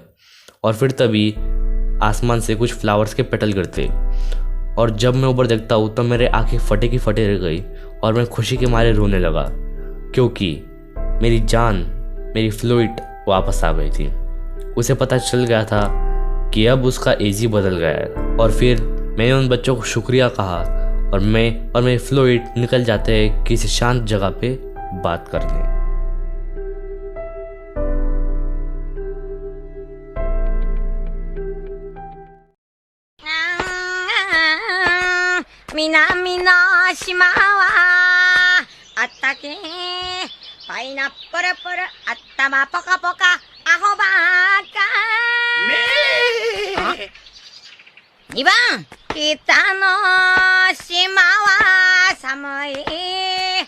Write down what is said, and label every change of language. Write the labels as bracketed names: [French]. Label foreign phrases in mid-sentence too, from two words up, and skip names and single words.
[Hindi] और फिर तभी आसमान से कुछ फ्लावर्स के पेटल गिरते और जब मैं ऊपर देखता हूँ तब मेरे आंखें फटे की फटे रह गई और मैं खुशी के मारे रोने लगा, क्योंकि मेरी जान, मेरी फ्लूइड वापस आ गई थी। उसे पता चल गया था कि अब उसका एजी बदल गया है। और फिर मैंने उन बच्चों को शुक्रिया कहा और मैं और मेरे फ्लूइड निकल जाते हैं किसी शांत जगह पे बात करने। [Japanese] 南の島はあったけパイナップルプル頭ポカポカアホばっか2番北の島は寒い